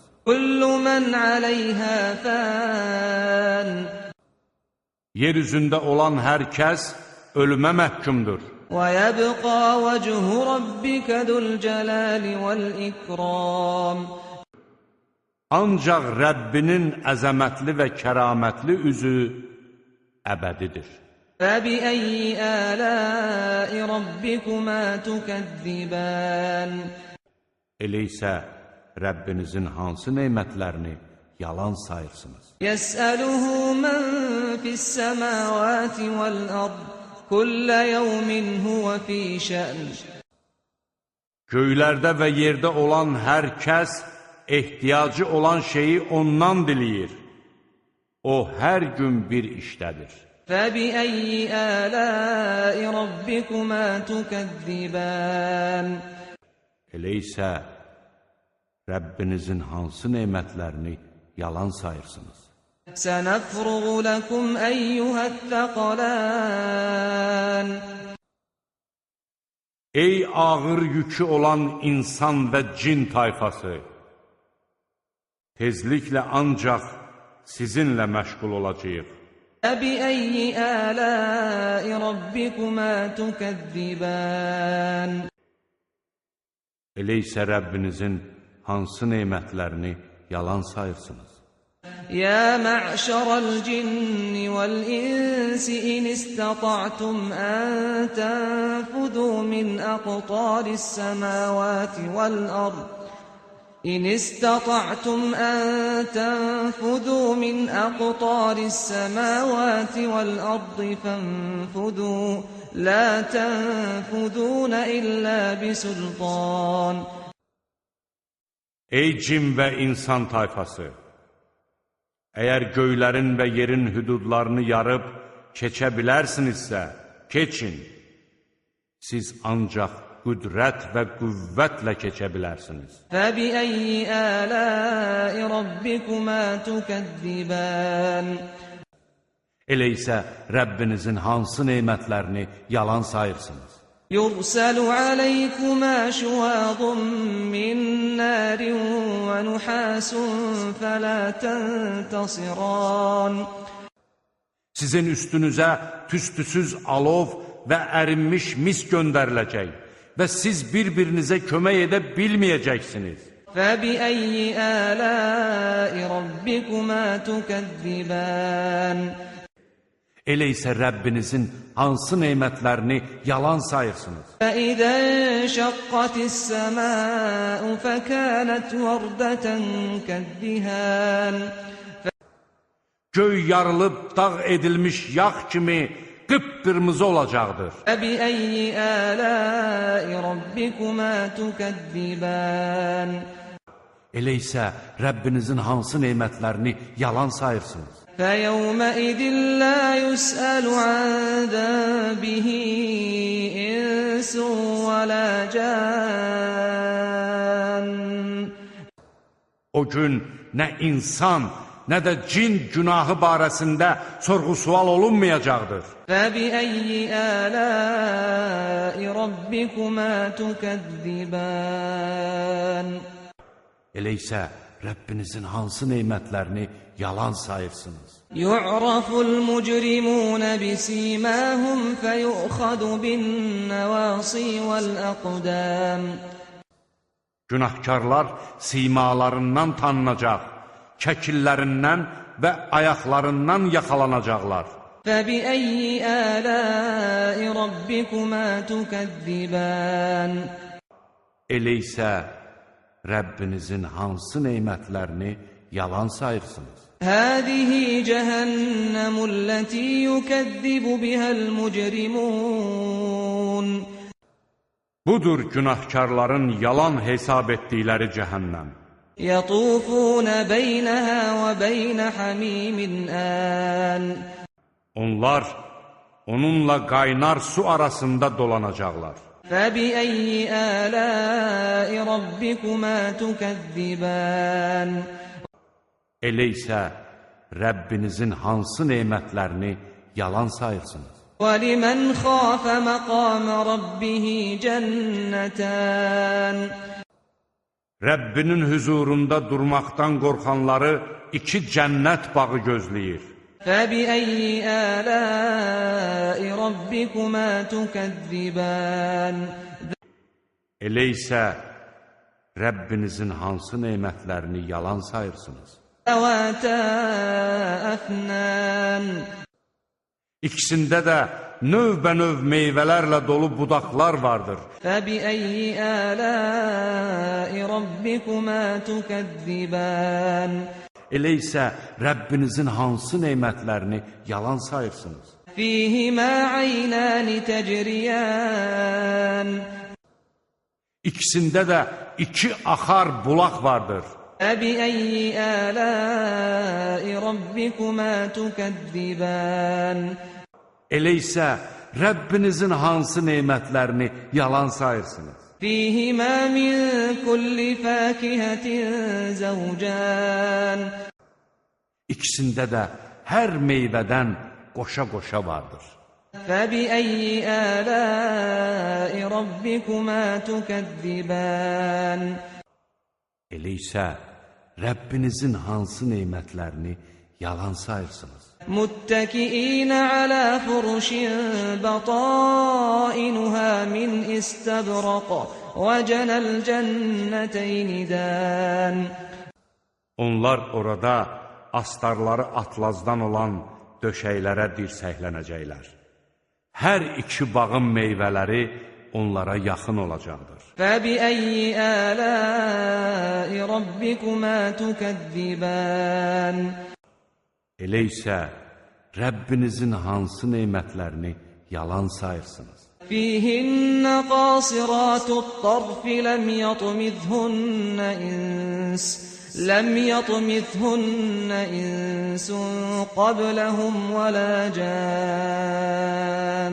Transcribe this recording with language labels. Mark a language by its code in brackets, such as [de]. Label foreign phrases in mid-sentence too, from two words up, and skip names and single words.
[ar] كُلُّ مَنْ عَلَيْهَا فَانٍ. [az] Yer üzündə olan hər kəs ölümə məhkumdur. [ar] وَيَبْقَى وَجْهُ رَبِّكَ ذُو الْجَلَالِ وَالْإِكْرَامِ [az] Ancaq Rəbbinin əzəmətli və kəramətli üzü əbədidir. [ar] فَبِأَيِّ آلَاءِ رَبِّكُمَا تُكَذِّبَانِ [az] Elə isə Rəbbinizin hansı nemətlərini yalan sayırsınız? [ar] يَسْأَلُهُ مَنْ فِي السَّمَاوَاتِ وَالْأَرْضِ كُلَّ يَوْمٍ هُوَ فِي شَأْنٍ [az] Göylərdə və yerdə olan hər kəs ehtiyacı olan şeyi ondan diləyir. O hər gün bir işdədir. [ar] فَبِأَيِّ آلَاءِ رَبِّكُمَا تُكَذِّبَانِ [az] Elə isə Rəbbinizin hansı nemətlərini yalan sayırsınız? [ar] سَنَفْرُغُ لَكُمْ أَيُّهَا الثَّقَلَانِ [az] Ey ağır yükü olan insan və cin tayfası! Tezliklə ancaq sizinlə məşğul olacağıq. [ar] فَبِأَيِّ آلَاءِ رَبِّكُمَا تُكَذِّبَانِ [az] Elə isə Rəbbinizin hansı nemətlərini yalan sayırsınız? [ar] يَا مَعْشَرَ الْجِنِّ وَالْإِنسِ إِنِ اسْتَطَعْتُمْ أَن تَنفُذُوا مِنْ أَقْطَارِ السَّمَاوَاتِ وَالْأَرْضِ إِنِ اسْتَطَعْتُمْ أَن تَنفُذُوا مِنْ أَقْطَارِ السَّمَاوَاتِ وَالْأَرْضِ فَانفُذُوا لَا تَنفُذُونَ إِلَّا بِسُلْطَانٍ [az] Ey cin və insan tayfası! Əgər göylərin və yerin hüdudlarını yarıb keçə bilərsinizsə, keçin. Siz ancaq qüdrət və qüvvətlə keçə bilərsiniz. [ar] فَبِأَيِّ آلَاءِ رَبِّكُمَا تُكَذِّبَانِ [az] Elə isə Rəbbinizin hansı nemətlərini yalan sayırsınız? [ar] يُرْسَلُ عَلَيْكُمَا شُوَاظٌ مِّن نَّارٍ وَنُحَاسٌ فَلَا تَنْتَصِرَانِ [az] Sizin üstünüzə tüstüsüz alov və ərinmiş mis göndəriləcək və siz bir-birinizə kömək edə bilməyəcəksiniz. [ar] فَبِأَيِّ آلَاءِ رَبِّكُمَا تُكَذِّبَانِ [az] Elə isə Rəbbinizin hansı nemətlərini yalan sayırsınız? [ar] فَإِذَا انشَقَّتِ السَّمَاءُ فَكَانَتْ وَرْدَةً كَالدِّهَانِ [az] Göy yarılıb dağ edilmiş yağ kimi qıpqırmızı olacaqdır. [ar] فَبِأَيِّ آلَاءِ رَبِّكُمَا تُكَذِّبَانِ [az] Elə isə Rəbbinizin hansı nemətlərini yalan sayırsınız? [ar] فَيَوْمَئِذٍ لَا يُسْأَلُ عَنْ ذَنبِهِ إِنسٌ وَلَا جَانٌّ [az] O gün nə insan, nə də cin günahı barəsində sorğu-sual olunmayacaqdır. [ar] فَبِأَيِّ آلَاءِ رَبِّكُمَا تُكَذِّبَانِ [az] Elə isə Rəbbinizin hansı nemətlərini yalan sayırsınız? [ar] يُعْرَفُ الْمُجْرِمُونَ بِسِيمَاهُمْ فَيُؤْخَذُ بِالنَّوَاصِي وَالْأَقْدَامِ [az] Günahkarlar simalarından tanınacaq, kəkillərindən və ayaqlarından yaxalanacaqlar. [ar] فَبِأَيِّ آلَاءِ رَبِّكُمَا تُكَذِّبَانِ [az] Elə isə Rəbbinizin hansı nemətlərini yalan sayırsınız? [ar] هَذِهِ جَهَنَّمُ الَّتِي يُكَذِّبُ بِهَا الْمُجْرِمُونَ [az] Budur günahkarların yalan hesab etdikləri cəhənnəm. [ar] يَطُوفُونَ بَيْنَهَا وَبَيْنَ حَمِيمٍ آنٍ [az] Onlar onunla qaynar su arasında dolanacaqlar. [ar] فَبِأَيِّ آلَاءِ رَبِّكُمَا تُكَذِّبَانِ [az] Elə isə Rəbbinizin hansı nemətlərini yalan sayırsınız? [ar] وَلِمَنْ خَافَ مَقَامَ رَبِّهِ جَنَّتَانِ [az] Rəbbinin hüzurunda durmaqdan qorxanları iki cənnət bağı gözləyir. [ar] فَبِأَيِّ آلَاءِ رَبِّكُمَا تُكَذِّبَانِ [az] Elə isə Rəbbinizin hansı nemətlərini yalan sayırsınız? [ar] ذَوَاتَا أَفْنَانٍ [az] İkisində də növbənöv meyvələrlə dolu budaqlar vardır. [ar] فَبِأَيِّ آلَاءِ رَبِّكُمَا تُكَذِّبَانِ [az] Elə isə Rəbbinizin hansı nemətlərini yalan sayırsınız? [ar] فِيهِمَا عَيْنَانِ تَجْرِيَانِ [az] İkisində də iki axar bulaq vardır. [ar] فَبِأَيِّ آلَاءِ رَبِّكُمَا تُكَذِّبَانِ [az] Elə isə Rəbbinizin hansı nemətlərini yalan sayırsınız? [ar] فِيهِمَا مِنْ كُلِّ فَاكِهَةٍ زَوْجَانِ [az] İkisində də hər meyvədən qoşa-qoşa vardır. [ar] فَبِأَيِّ آلَاءِ رَبِّكُمَا تُكَذِّبَانِ [az] Elə isə Rəbbinizin hansı nemətlərini yalan sayırsınız? [ar] مُتَّكِئِينَ عَلَى فُرُشٍ بَطَائِنُهَا مِنْ إِسْتَبْرَقٍ وَجَنَى الْجَنَّتَيْنِ دَانٍ [az] Onlar orada astarları atlazdan olan döşəklərə dirsəklənəcəklər. Hər iki bağın meyvələri onlara yaxın olacaqdır. [ar] فَبِأَيِّ آلَاءِ رَبِّكُمَا تُكَذِّبَانِ [az] Elə isə Rəbbinizin hansı nemətlərini yalan sayırsınız? [ar] فِيهِنَّ قَاصِرَاتُ الطَّرْفِ لَمْ يَطْمِثْهُنَّ إِنسٌ قَبْلَهُمْ وَلَا جَانٌّ